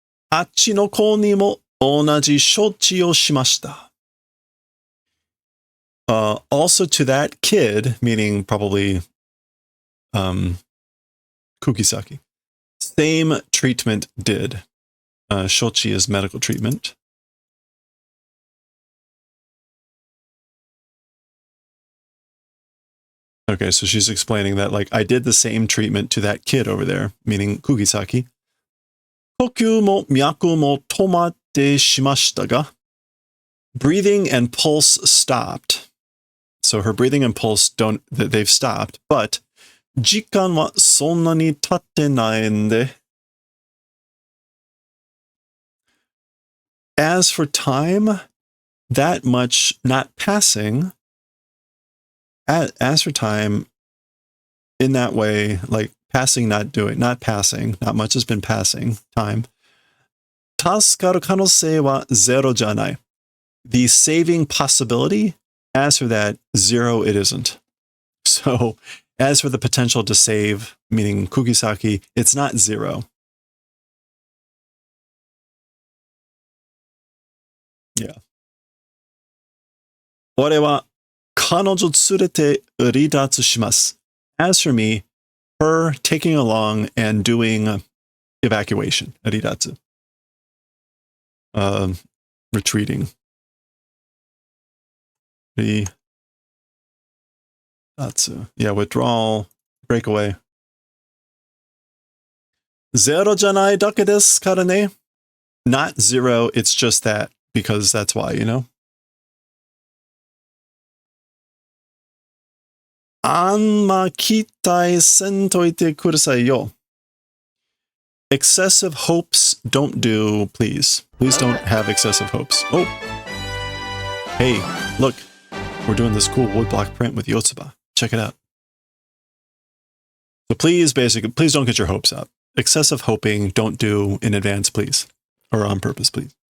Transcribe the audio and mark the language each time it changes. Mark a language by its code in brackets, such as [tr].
[ja] あっちの子にも同じ処置をしました。 [en] Also to that kid, meaning probably Kugisaki. Same treatment did. Shochi is medical treatment. Okay, so she's explaining that, like, I did the same treatment to that kid over there, meaning Kugisaki. [ja] 呼吸も脈も止まってしましたが, [en] breathing and pulse stopped. So her breathing and pulse they've stopped, but [ja] 時間はそんなに経ってないんで. [en] As for time, that much not passing. As for time, in that way, like passing, not passing, not much has been passing, time. [ja] 助かる可能性はゼロじゃない. [en] The saving possibility, as for that, zero it isn't. So, as for the potential to save, meaning Kugisaki, it's not zero. Yeah. [ja] 俺は彼女連れて離脱します. [en] As for me, her taking along and doing evacuation, 離脱. Retreating. [ja] 離脱. [en] Yeah, withdrawal, breakaway. [ja] ゼロじゃないだけですからね. [en] Not zero, it's just that, because that's why, you know? [ja] あんま期待せんといてくださいよ. [en] Excessive hopes don't do, please. Please don't have excessive hopes. Oh! Hey, look. We're doing this cool woodblock print with Yotsuba. Check it out. So please don't get your hopes up. Excessive hoping, don't do in advance, please. Or on purpose, please.